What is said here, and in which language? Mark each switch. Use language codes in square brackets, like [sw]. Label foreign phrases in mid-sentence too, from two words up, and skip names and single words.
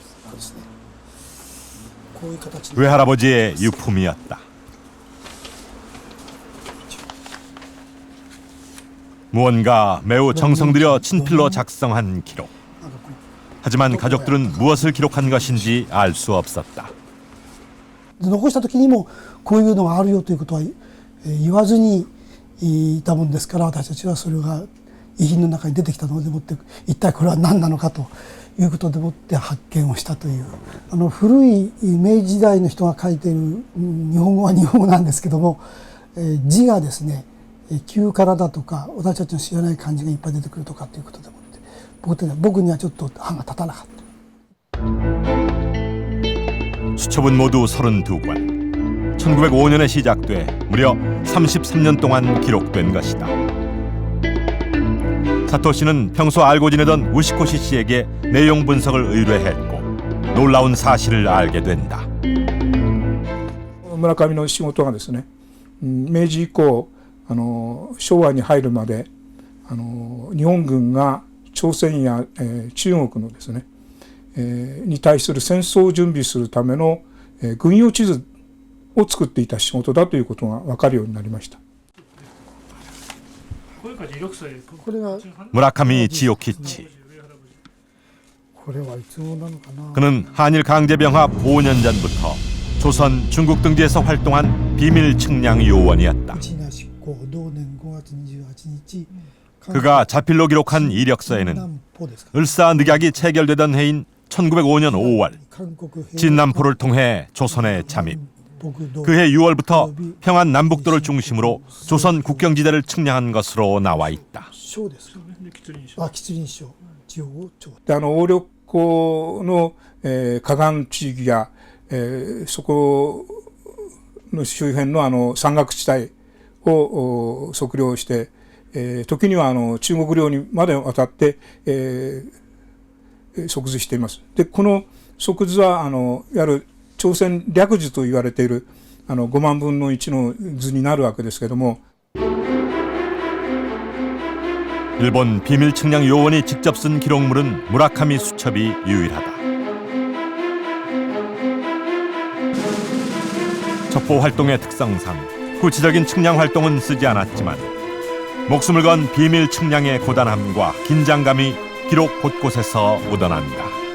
[ko] 외할아버지의 유품이었다. 무언가 매우 정성 들여 친필로 작성한 기록. 하지만 가족들은 무엇을 기록한 것인지 알 수 없었다. [ja] 残した時にもこういうのがあるよということは言わずにいたもんですから、私たちはそれが遺品の中に出てきたのでもって一体これは何なのかということでもって発見をしたという、古い明治時代の人が書いている日本語は日本語なんですけども、字がですね旧からだとか私たちの知らない漢字がいっぱい出てくるとかということでもって僕にはちょっと歯が立たなかった。 [ko] 수첩은 모두 32권. 1905년에 시작돼 무려 33년 동안 기록된 것이다. 사토 씨는 평소 알고 지내던 우시코시 씨에게 내용 분석을 의뢰했고 놀라운 사실을 알게 된다. [ja] 村上の仕事がですね、明治以降昭和に入るまで日本軍が朝鮮や、中国のですね、に対する戦争を準備するための、軍用地図を作っていた仕事だということが分かるようになりました。 [ko] 무라카미 지오키치. [ja] これはいつ頃なのかな。 [ko] 그는 한일 강제병합 5년 전부터 조선, 중국 등지에서 활동한 비밀 측량 요원이었다. 그가 자필로 기록한 이력서에는 을사늑약이 체결되던 해인 1905년 5월 진남포를 통해 조선에 잠입, 그해 6월부터 평안 남북도를 중심으로 조선 국경지대를 측량한 것으로 나와 있다. [ja] で鴨緑江の、河岸地域や、そこの周辺の山岳地帯を測量して、時には中国領にまで渡って、測図しています。でこの測図はいわゆる朝鮮略図と言われている5万分の1の図になるわけですけども。 [ko] 일본 비밀 측량 요원이 직접 쓴 기록물은 무라카미 수첩이 유일하다. 첩보 활동의 특성상 구체적인 측량 활동은 쓰지 않았지만 목숨을 건 비밀 측량의 고단함과 긴장감이 기록 곳곳에서 묻어난다.